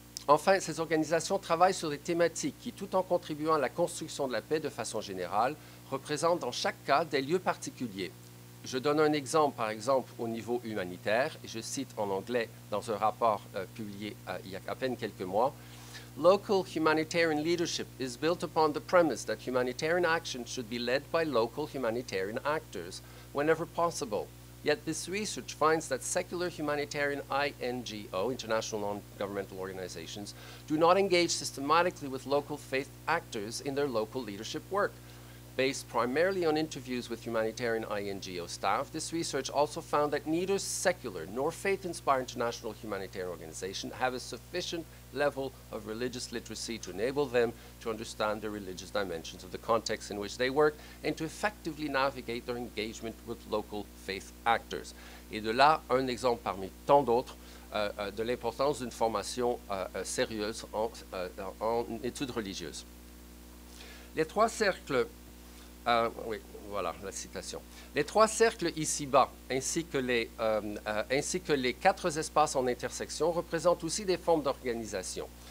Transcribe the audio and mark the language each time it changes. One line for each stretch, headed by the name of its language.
French: Enfin, ces organisations travaillent sur des thématiques qui, tout en contribuant à la construction de la paix de façon générale, représentent dans chaque cas des lieux particuliers. Je donne un exemple, par exemple, au niveau humanitaire, et je cite en anglais dans un rapport publié il y a à peine quelques mois.
English: Local humanitarian leadership is built upon the premise that humanitarian action should be led by local humanitarian actors whenever possible. Yet this research finds that secular humanitarian INGO, international non-governmental organizations, do not engage systematically with local faith actors in their local leadership work. Based primarily on interviews with humanitarian INGO staff, this research also found that neither secular nor faith-inspired international humanitarian organizations have a sufficient level of religious literacy to enable them to understand the religious dimensions of the context in which they work and to effectively navigate their engagement with local faith actors.
French: Et de là, un exemple parmi tant d'autres de l'importance d'une formation sérieuse en études religieuses. Les 3 cercles oui, voilà la citation. Les 3 cercles ici-bas, ainsi que les 4 espaces en intersection, représentent aussi des formes d'organisation.